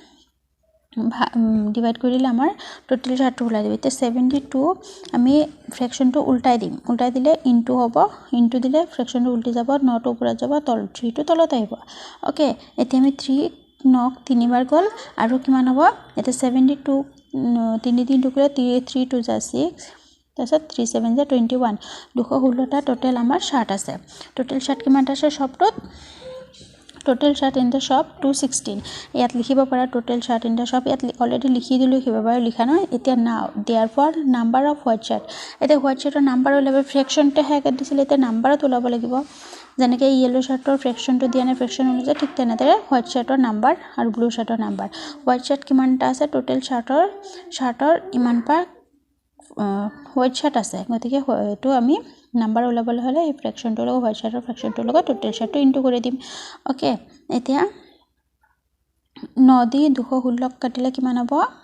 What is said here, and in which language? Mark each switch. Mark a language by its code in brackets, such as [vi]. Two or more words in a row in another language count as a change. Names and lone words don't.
[as] ডিভাইড কৰিলে আমাৰ [en] total shirtটো [as] ওলাই দিব এতিয়া 72 আমি ফ্ৰেকশনটো উল্টাই দিম উল্টাই দিলে ইনটু হ'ব ইনটু দিলে ফ্ৰেকশনটো উল্টি যাব 9 টো ওপৰত যাব 3 টো তলত আহিব ওকে এতিয়া আমি 3 9 তিনিবাৰ গল আৰু কিমান হ'ব এটা 72 3 টুকুৰা 3 2 6 তাৰপিছত 3 7 21 216টা টোটাল আমাৰ শাৰ্ট আছে [en] total shirt [as] কিমান আছে শপটোত [en] total shirt in the shop [as] 216 ইয়াত লিখিব পাৰা [en] total shirt in the shop [as] ইয়াত অলৰেডি লিখি দিলো কিবাবাৰ লিখা নহয় এতিয়া নাও [en] therefore number of white shirt [as] এটা [en] white shirtৰ [as] নাম্বাৰ ওলাব ফ্ৰেকশনটো হেক দিছিল এটা নাম্বাৰত ওলাব লাগিব যেনেকৈ [en] yellow shirtৰ [as] ফ্ৰেকশনটো দিয়া নাই ফ্ৰেকশন অনুযায়ী ঠিক তেনেদৰে [en] white shirtৰ [as] নাম্বাৰ আৰু [en] blue shirtৰ [as] নাম্বাৰ [en] white shirt [as] কিমানটা আছে [en] total shirtৰ [as] ইমান পাৰ [en] white shirt [as] আছে গতিকে এটো আমি নাম্বাৰ ওলাবলৈ হলে এই ফ্ৰেকশনটো লগ [en] white shirtৰ [as] ফ্ৰেকশনটো লগ [en] total shirtটো [as] ইনটু কৰি দিম ওকে এতিয়া 9 দি 216 কাটিলে কিমান হ'ব